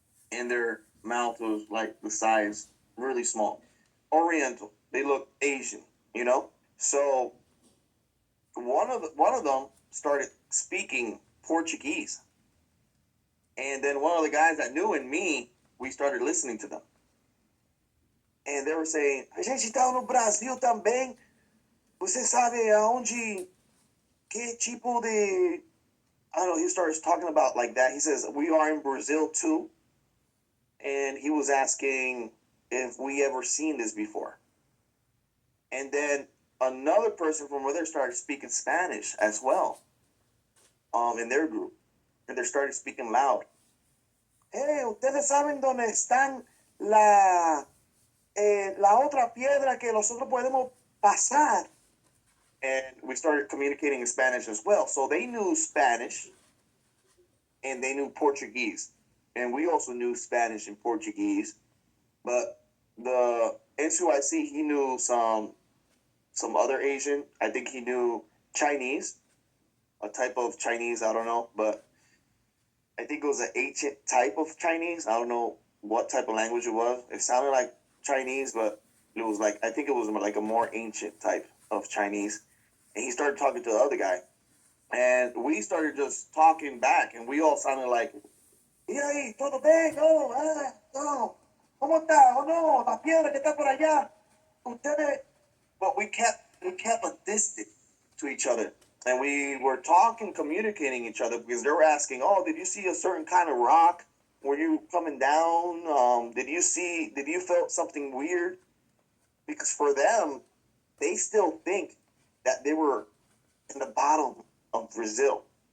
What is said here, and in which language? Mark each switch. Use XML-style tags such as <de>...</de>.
<en>And their mouth was like the size, really small. Oriental. They look Asian, So one of them started speaking Portuguese. And then one of the guys that knew and me, we started listening to them. And they were saying,</en> <pt>a gente está no Brasil também. Você sabe aonde, que tipo de...</pt> <en>I don't know, he starts talking about like that. He says, we are in Brazil too. And he was asking if we ever seen this before. And then another person from over there started speaking Spanish as well, in their group. And they started speaking loud.</en> <es>Hey, ustedes saben dónde están la otra piedra que nosotros podemos pasar.</es> <en>And we started communicating in Spanish as well. So they knew Spanish and they knew Portuguese. And we also knew Spanish and Portuguese. But the NCYC, he knew some other Asian. I think he knew Chinese, a type of Chinese, I don't know. But I think it was an ancient type of Chinese. I don't know what type of language it was. It sounded like Chinese, but it was like, I think it was like a more ancient type of Chinese. And he started talking to the other guy. And we started just talking back, and we all sounded like,</en> <es>Y ahí, todo bien, no, no. ¿Cómo está? Oh, no, la piedra que está por allá. Ustedes.</es> <en>But we kept a distance to each other. And we were talking, communicating each other because they were asking, oh, did you see a certain kind of rock? Were you coming down? Did you felt something weird? Because for them, they still think that they were in the bottom of Brazil.</en>